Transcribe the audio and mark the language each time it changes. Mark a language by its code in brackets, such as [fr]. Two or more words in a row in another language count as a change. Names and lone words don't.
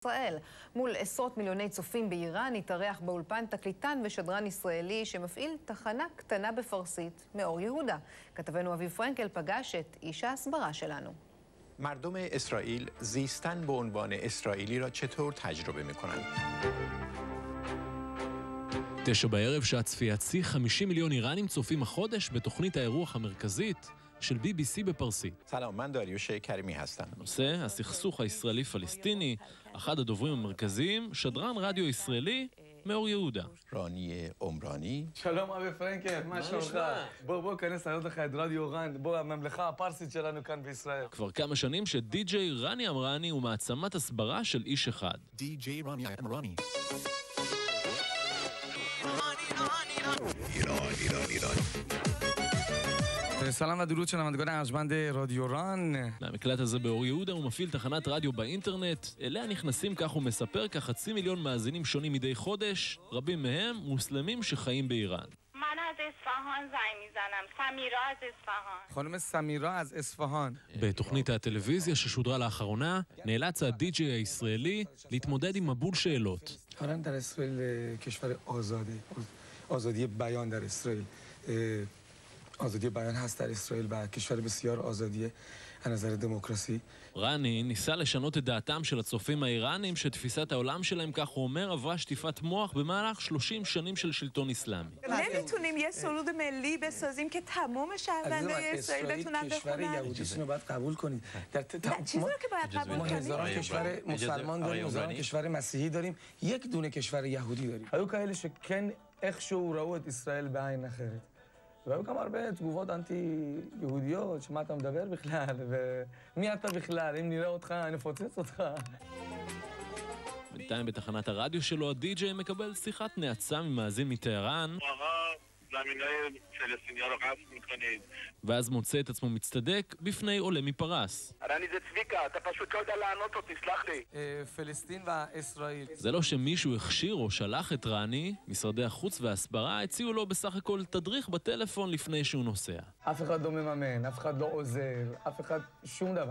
[he] ישראל. מול עשרות מיליוני צופים באיראן התארח באולפן תקליטן ושדרן ישראלי שמפעיל תחנה קטנה בפרסית מאור יהודה. כתבנו אביב פרנקל פגש את איש ההסברה שלנו. [fa] مردم اسرائیل زیستن به عنوان اسرائیلی را چطور تجربه می‌کنند؟ [he] 9 בערב שעת צפיית שיא, 50 מיליון איראנים צופים החודש בתוכנית האירוח המרכזית של BBC בפרסית. [fa] سلام من داریوش کریمی هستم. [he] הנושא, הסכסוך הישראלי-פלסטיני, אחד הדוברים המרכזיים, שדרן רדיו ישראלי מאור יהודה. רانی עمرانی. שלום אבי פרנקל, מה שלומך? בוא, כנס להראות לך את רדיו רן, בוא, הממלכה הפרסית שלנו כאן בישראל. כבר כמה שנים שדי-ג'יי רני אמרני הוא מעצמת הסברה של איש אחד. די-ג'יי רני אמרני. [fa] ایران. سلام و درود شنوندگان ارجمند رادیو ران. [he] מהמקלט הזה באור יהודה הוא מפעיל תחנת רדיו באינטרנט, אליה נכנסים, כך הוא מספר, כ5 מיליון מאזינים שונים מדי חודש, רבים מהם מוסלמים שחיים באיראן. [fa] من از اصفهان زنگ میزنم. سمیرا از اصفهان. خانم سمیرا از اصفهان. [he] בתוכנית הטלוויזיה ששודרה לאחרונה, נאלץ הדי-ג'יי הישראלי להתמודד עם מבול שאלות. [fa] ایران در اسرائیل کشور آزاده. آزادی بیان در اسرائیل. آزادی بیان هست در اسرائیل و کشور بسیار آزادیه از نظر دموکراسی. [he] רני ניסה לשנות את דעתם של הצופים האיראנים שתפיסת העולם שלהם, כך הוא אומר, עברה שטיפת מוח במהלך 30 שנים של שלטון אסלאמי. [fa] نمیتونیم یه سرود ملی بسازیم که تمام شهروندای اسرائیل بتونن کشور یهودی رو باید قبول کنید. چیزی رو که باید قبول کنیم. هزاران کشور مسلمان داریم، هزاران کشور مسیحی داریم، یک دونه کشور یهودی داریم. [he] היו כאלה שכן איכשהו ראו את ישראל בעין אחרת. והיו גם הרבה תגובות אנטי-יהודיות, שמה אתה מדבר בכלל, ומי אתה בכלל, אם נראה אותך, נפוצץ אותך. בינתיים בתחנת הרדיו שלו, הדי-ג'יי מקבל שיחת נאצה ממאזין מטהרן, [fa] زمینای فلسطینیا رو قصد میکنید. [he] ואז מוצא את עצמו מצטדק בפני עולה מפרס. רני זה צביקה, אתה פשוט לא יודע לענות אותי, סלח לי. פלסטין וישראל. זה לא שמישהו הכשיר או שלח את רני, משרדי החוץ וההסברה הציעו לו בסך הכל תדריך בטלפון לפני שהוא נוסע. אף אחד לא מממן, אף אחד לא עוזר, אף אחד שום דבר.